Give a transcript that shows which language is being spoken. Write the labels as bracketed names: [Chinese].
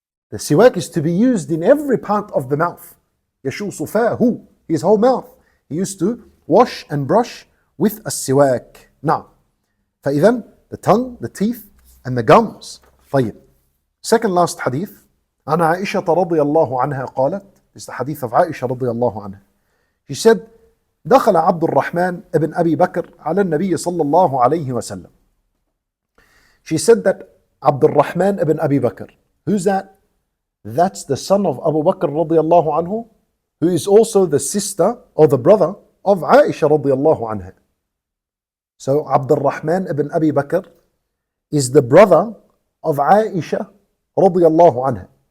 [English] The siwak is to be used in every part of the mouth. [Arabic] يَشُوصُ فَاهُ. [English] His whole mouth. He used to wash and brush with a siwak. Now, [Arabic] فإذن [English] the tongue, the teeth, and the gums. [Arabic] طيب. [English] Second last hadith. [Arabic] عن عائشة رضي الله عنها قالت. [English] This is the hadith of Aisha رضي الله عنها. She said, [Arabic] دخل عبد الرحمن ابن أبي بكر على النبي صلى الله عليه وسلم. [English] She said that Abdul Rahman ibn Abi Bakr. Who's that? That's the son of Abu Bakr radiallahu anhu, who is also the sister or the brother of Aisha radiallahu anha. So Abdul Rahman ibn Abi Bakr is the brother of Aisha radiallahu anha.